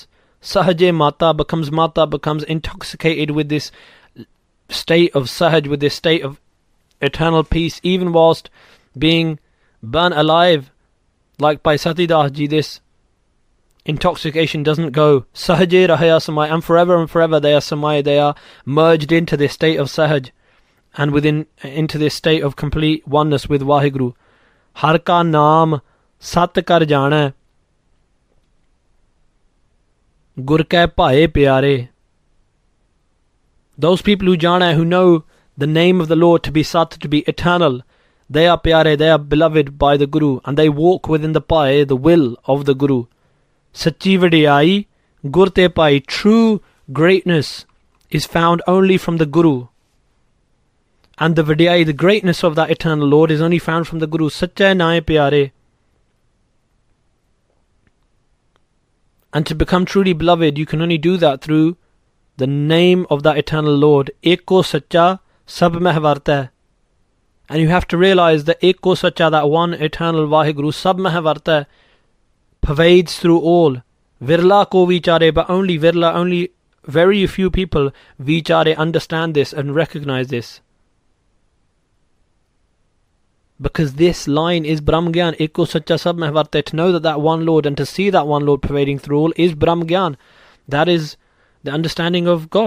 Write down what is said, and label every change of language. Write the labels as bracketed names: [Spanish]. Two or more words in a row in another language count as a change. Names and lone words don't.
[Punjabi] ਸਹਜੇ ਮਾਤਾ, [English] becomes intoxicated with this state of Sahaj, with this state of eternal peace, even whilst being burnt alive, like by Satidas Ji. This intoxication doesn't go. [Punjabi] ਸਹਜੇ ਰਹਿਆ ਸਮਾਈ, [English] and forever they are Samai, they are merged into this state of Sahaj, and into this state of complete oneness with Waheguru. [Punjabi] ਹਰਿ ਕਾ ਨਾਮੁ ਸਤਿ ਕਰਿ ਜਾਣਾ ਗੁਰ ਕੈ ਭਾਇ ਪਿਆਰੇ. [English] Those people who jana, who know the name of the Lord to be Sat, to be eternal, they are pyare, they are beloved by the Guru, and they walk within the bhaye, the will of the Guru. [Punjabi] ਸਚੀ ਵਡਿਆਈ ਗੁਰ ਤੇ ਪਾਈ. [English] True greatness is found only from the Guru. And the vadiyai, the greatness of that eternal Lord, is only found from the Guru. [Punjabi] ਸਚਾ ਨਾਇ ਪਿਆਰੇ. [English] And to become truly beloved, you can only do that through the name of that eternal Lord. [Punjabi] ਏਕੋ ਸਚਾ ਸਭ ਮਹਿ ਵਰਤਾ. [English] And you have to realize that [Punjabi] ਏਕੋ ਸਚਾ, [English] that one eternal Waheguru, [Punjabi] ਸਭ ਮਹਿ ਵਰਤਾ, [English] pervades through all. [Punjabi] ਵਿਰਲਾ ਕੋ ਵੀਚਾਰੇ, [English] but only virla, only very few people vichare understand this and recognize this. Because this line is [Punjabi] ਬ੍ਰਹਮ ਗਿਆਨ, ਏਕੋ ਸਚਾ ਸਭ ਮਹਿ ਵਰਤੈ. [English] To know that one Lord and to see that one Lord pervading through all is [Punjabi] ਬ੍ਰਹਮ ਗਿਆਨ. [English] That is the understanding of God.